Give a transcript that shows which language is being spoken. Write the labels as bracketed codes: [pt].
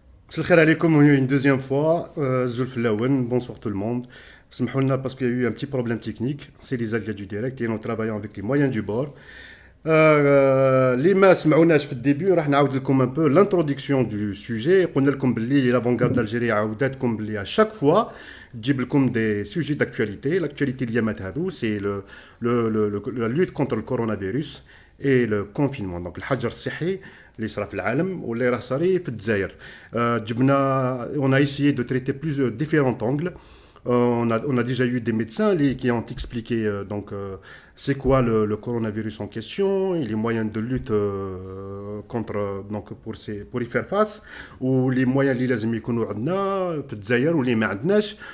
[fr] Salam alaikum une deuxième fois, Zulf Lawen, bonsoir tout le monde. Smahulna parce qu'il y a eu un petit problème technique, c'est les aléas du direct et nous travaillons avec les moyens du bord. [ar] Les ما سمعوناش في الديبي راح نعاود لكم [fr] un peu l'introduction du sujet. [ar] قلنا لكم باللي l'avant-garde d'Algérie عاوداتكم باللي [fr] à chaque fois [ar] تجيب لكم [fr] des sujets d'actualité. L'actualité [ar] اليامات هذو [fr] c'est la lutte contre le coronavirus et le confinement. [ar] Donc الحجر الصحي اللي صرا في العالم واللي راه صاري في الجزائر. جبنا [fr] on a essayé de traiter plus différents angles. On a déjà eu des médecins qui ont expliqué c'est quoi le coronavirus en question et les moyens de lutte contre pour y faire face ou les moyens [ar] اللي لازم يكونوا عندنا في الجزائر واللي ما عندناش.